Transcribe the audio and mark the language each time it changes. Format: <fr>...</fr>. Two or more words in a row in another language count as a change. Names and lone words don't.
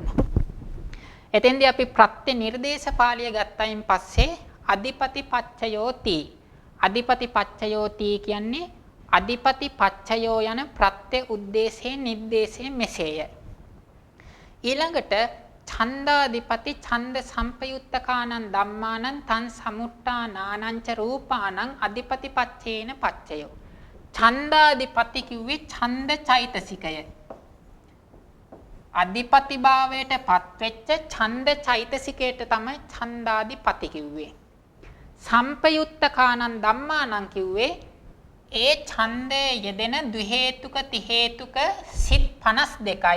<si>එතෙන්දී අපි ප්‍රත්‍ය නිර්දේශ පාළිය ගත්තයින් පස්සේ</si> <pi>අධිපති පච්චයෝති. අධිපති පච්චයෝති</pi> <si>කියන්නේ</si> <pi>අධිපති පච්චයෝ</pi> <si>යන ප්‍රත්‍ය උද්දේශේ නිर्देशේ මෙසේය.</si> <pi>ඊළඟට ඡන්දාධිපති ඡන්ද සම්පයුත්තකානං ධම්මානං තං සමුට්ඨානානං ච රූපානං අධිපති පච්චේන පච්චයෝ.</pi> <si>ඡන්දාධිපති කිව්වේ ඡන්ද චෛතසිකය. අධිපති භාවයට පත්වෙච්ච ඡන්ද චෛතසිකයට තමයි ඡන්දාධිපති කිව්වේ.</si> <pi>සම්පයුත්තකානං ධම්මානං</pi> <si>කිව්වේ ඒ ඡන්දයේ යෙදෙන ද්වි හේතුක ති හේතුක සිත් 52යි.</si>